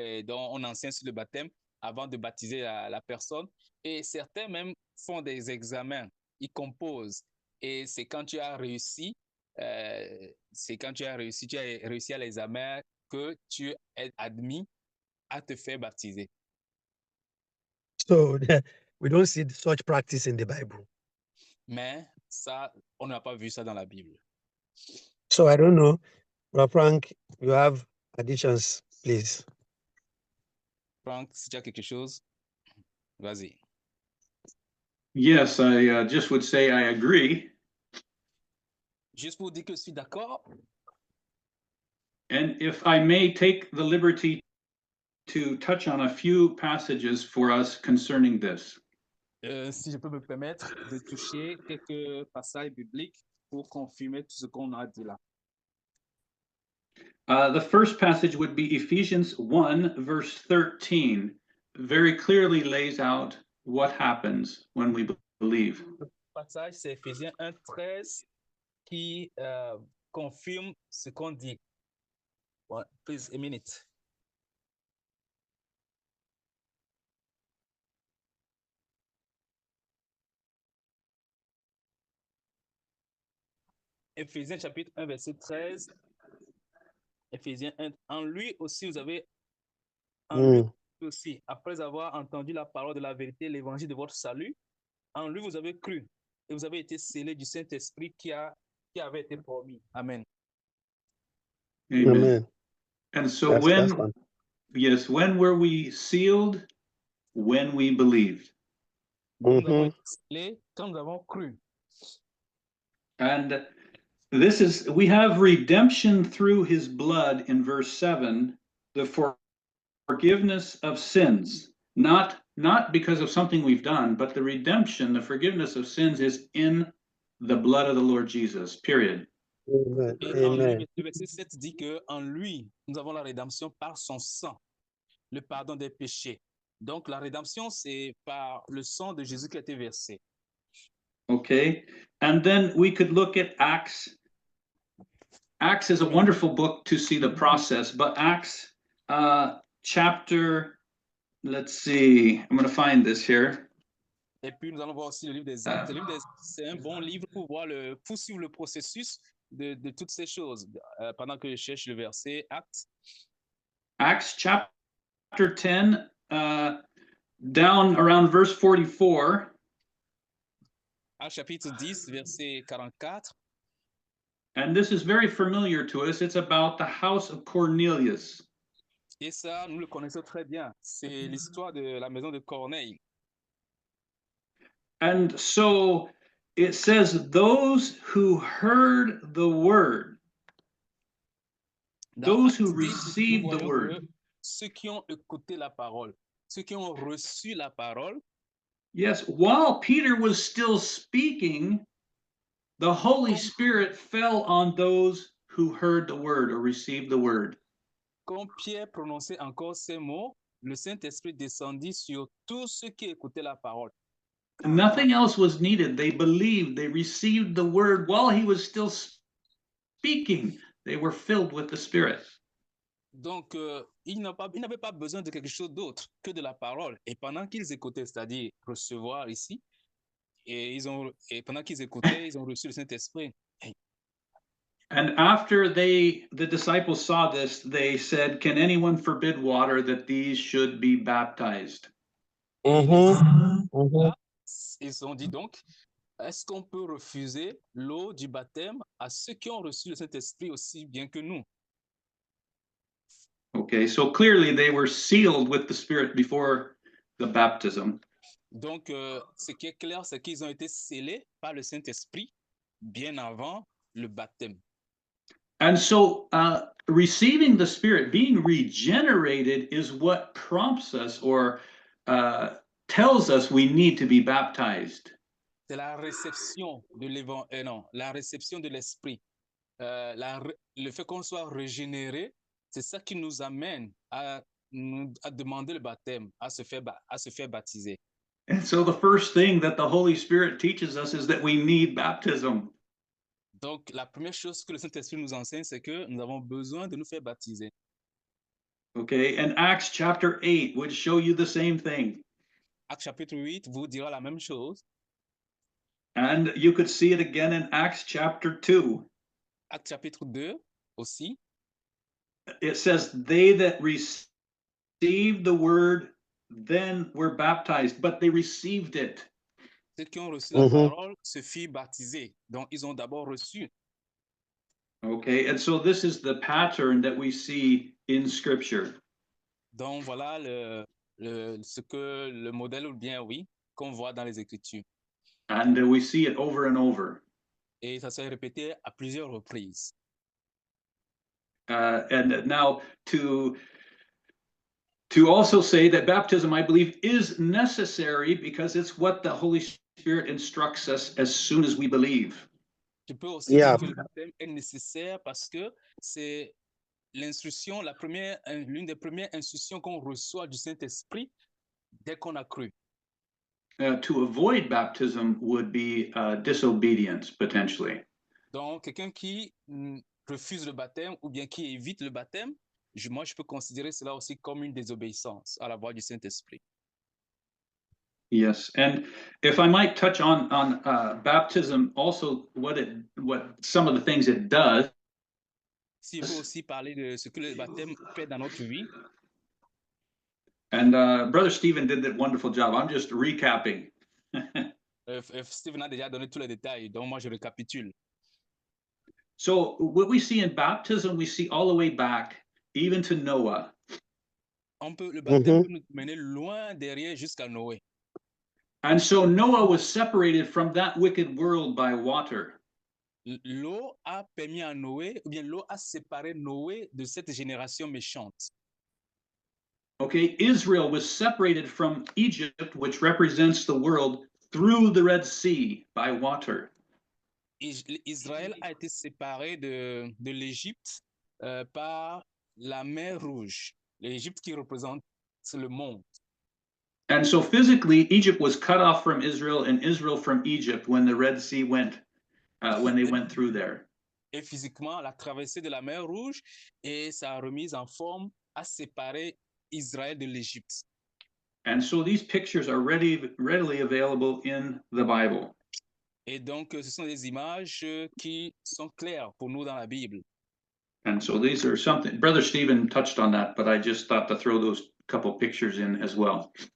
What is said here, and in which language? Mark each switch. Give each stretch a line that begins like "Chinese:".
French: Donc, on enseigne sur le baptême avant de baptiser la personne. Et certains même font des examens, ils composent. Et c'est quand tu as réussi, tu as réussi à l'examen que tu es admis à te faire baptiser.
English: So we don't see such practice in the Bible.
French: Mais ça, on n'a pas vu ça dans la Bible.
English: So I don't know. Brother Frank, you have additions, please.
French: Franck, si tu as quelque chose, vas-y.
English: Yes, I just would say I agree.
French: Juste pour dire que je suis d'accord.
English: And if I may take the liberty to touch on a few passages for us concerning this.
French: Si je peux me permettre de toucher quelques passages bibliques pour confirmer tout ce qu'on a dit là.
English: The first passage would be Ephesians 1, verse 13. Very clearly lays out what happens when we believe.
French: Le passage, c'est Éphésiens 1, 13 qui confirme ce qu'on dit.
English: Well, please, a minute.
French: Éphésiens chapitre 1, verset 13. Éphésiens 1. En lui aussi, vous avez, lui aussi, après avoir entendu la parole de la vérité, l'évangile de votre salut, en lui vous avez cru et vous avez été scellés du Saint-Esprit qui avait été promis. Amen. Amen.
English: And so when were we sealed? When we believed.
French: Nous avons été scellés quand nous avons cru.
English: And we have redemption through his blood in verse 7, the forgiveness of sins, not because of something we've done, but the redemption, the forgiveness of sins is in the blood of the Lord Jesus, period. Amen. Amen.
French: Le verset 7 dit que en lui, nous avons la rédemption par son sang, le pardon des péchés. Donc la rédemption, c'est par le sang de Jésus qui a été versé.
English: Okay, and then we could look at Acts. Acts is a wonderful book to see the process, but Acts chapter, let's see, I'm going to find this here.
French: Et puis nous allons voir aussi le livre des Actes. Le livre des Actes, c'est un bon livre pour suivre le processus de toutes ces choses. Pendant que je cherche le verset Actes.
English: Acts chapter 10, down around verse 44.
French: Actes chapitre 10, verset 44.
English: And this is very familiar to us. It's about the house of Cornelius.
French: Et ça, nous le connaissons très bien. C'est l'histoire de la maison de Corneille.
English: And so it says, those who heard the word, those who received the word.
French: Ceux qui ont écouté la parole, ceux qui ont reçu la parole.
English: Yes, while Peter was still speaking, the Holy Spirit fell on those who heard the word or received the word.
French: Quand Pierre prononçait encore ces mots, le Saint-Esprit descendit sur tous ceux qui écoutaient la parole.
English: Nothing else was needed. They believed, they received the word while he was still speaking. They were filled with the Spirit.
French: Donc, ils n'avaient pas besoin de quelque chose d'autre que de la parole. Et pendant qu'ils écoutaient, c'est-à-dire recevoir ici, et pendant qu'ils écoutaient, ils ont reçu le Saint-Esprit.
English: And after the disciples saw this, they said, "Can anyone forbid water that these should be baptized?"
French: Ils ont dit donc, est-ce qu'on peut refuser l'eau du baptême à ceux qui ont reçu le Saint-Esprit aussi bien que nous?
English: Okay, so clearly they were sealed with the Spirit before the baptism.
French: Donc, ce qui est clair, c'est qu'ils ont été scellés par le Saint-Esprit bien avant le baptême.
English: And so receiving the Spirit, being regenerated, is what prompts us or tells us we need to be baptized.
French: C'est la réception de la réception de l'Esprit. Le fait qu'on soit régénéré, c'est ça qui nous amène à demander le baptême, à se faire baptiser.
English: And so the first thing that the Holy Spirit teaches us is that we need baptism.
French: Donc, la première chose que le Saint-Esprit nous enseigne, c'est que nous avons besoin de nous faire baptiser.
English: Okay, and Acts chapter 8 would show you the same thing.
French: Actes chapitre 8 vous dira la même chose.
English: And you could see it again in Acts chapter 2.
French: Actes chapitre 2 aussi.
English: It says, they that received the word then were baptized, but they received it.
French: Ceux qui ont reçu la parole se firent baptiser. Donc, ils ont d'abord reçu.
English: Okay, and so this is the pattern that we see in Scripture.
French: Donc, voilà ce que le modèle, ou bien, oui, qu'on voit dans les Écritures.
English: And we see it over and over.
French: Et ça s'est répété à plusieurs reprises.
English: And now to also say that baptism, I believe, is necessary because it's what the Holy Spirit instructs us as soon as we believe.
French: Je peux aussi dire que le baptême est nécessaire parce que c'est l'instruction, l'une des premières instructions qu'on reçoit du Saint-Esprit dès qu'on a cru.
English: To avoid baptism would be disobedience, potentially.
French: Donc, quelqu'un qui refuse le baptême ou bien qui évite le baptême, moi, je peux considérer cela aussi comme une désobéissance à la voix du Saint-Esprit.
English: Yes, and if I might touch on baptism, also what some of the things it does.
French: Si je peux aussi parler de ce que le baptême fait dans notre vie.
English: And Brother Stephen did that wonderful job. I'm just recapping.
French: Stephen a déjà donné tous les détails, donc moi je récapitule.
English: So what we see in baptism, we see all the way back, even to Noah.
French: Le baptême peut nous mener loin derrière jusqu'à Noé.
English: And so Noah was separated from that wicked world by water.
French: L'eau a permis à Noé, ou bien l'eau a séparé Noé de cette génération méchante.
English: Okay, Israel was separated from Egypt, which represents the world, through the Red Sea by water.
French: Israël a été séparé de l'Égypte par la mer Rouge, l'Égypte qui représente le monde.
English: And so physically, Egypt was cut off from Israel and Israel from Egypt when the Red Sea went, when they went through there.
French: Et physiquement, la traversée de la mer Rouge et sa remise en forme a séparé Israël de l'Égypte.
English: And so these pictures are readily available in the Bible.
French: Et donc, ce sont des images qui sont claires pour nous dans la Bible.
English: And so these are something, Brother Stephen touched on that, but I just thought to throw those couple pictures in as well.